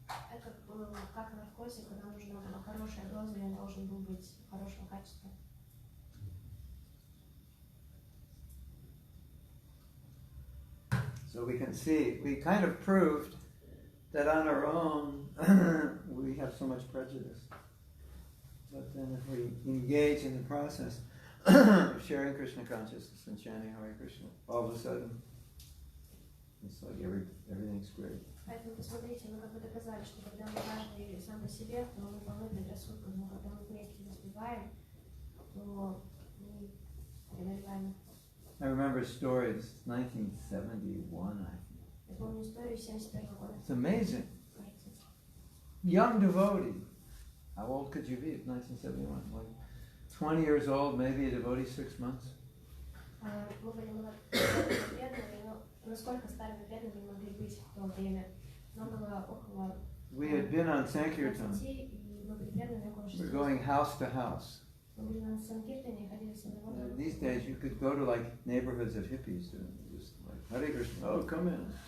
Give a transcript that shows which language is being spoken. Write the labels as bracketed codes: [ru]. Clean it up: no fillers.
[ru] Это было как наркотик, когда нужна была хорошая доза, и он должен был быть хорошего качества. [en] So we can see, we kind of proved that on our own we have so much prejudice. But then if we engage in the process of sharing Krishna consciousness and chanting Hare Krishna, all of a sudden it's like everything's great. [ru] Поэтому, посмотрите, мы как бы доказали, что когда мы каждый сам по себе, то мы полны предрассудков, но когда мы вместе воспеваем, то мы преодолеваем. [en] I remember stories, 1971, I think. [ru] Я помню историю 71 года. [en] It's amazing. [ru] Кажется. [en] Young devotee. How old could you be at 1971? Like 20 years old, maybe a devotee, 6 months? [ru] Мы были преданными, но насколько старыми преданными могли быть в то время? Нам было около [en] We had been on [ru] 20, [en] Sankirtan. [ru] и мы были преданными около [en] We [ru] 6. [en] were going house to house. [ru] Мы были на Санкиртане и ходили с одного дома. [en] These days you could go to like neighborhoods of hippies and just like, Hare Krishna, oh come in.